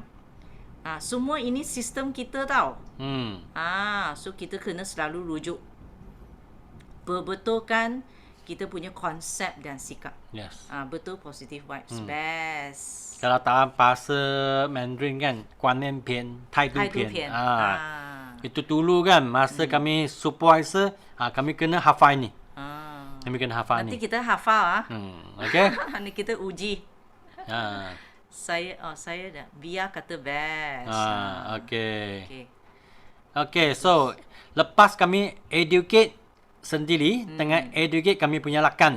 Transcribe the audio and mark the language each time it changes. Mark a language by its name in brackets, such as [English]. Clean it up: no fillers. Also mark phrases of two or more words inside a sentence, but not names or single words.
[Malay] Semua ini sistem kita tau. So kita kena selalu rujuk. Perbetulkan kita punya konsep dan sikap. Yes. Betul, [English] positive vibes. [Malay] Best. Kalau dalam bahasa Mandarin kan, [Chinese] 观念篇、态度篇。 [Malay] Itu dulu kan, masa kami supervisor, kami kena hafal ni. Kami kena hafal Nanti ni. kita hafal Okay? Nanti kita uji. Ha. Saya dah. Biar kata best. Okay. Okay, so lepas kami educate sendiri, dengan educate kami punya lakan.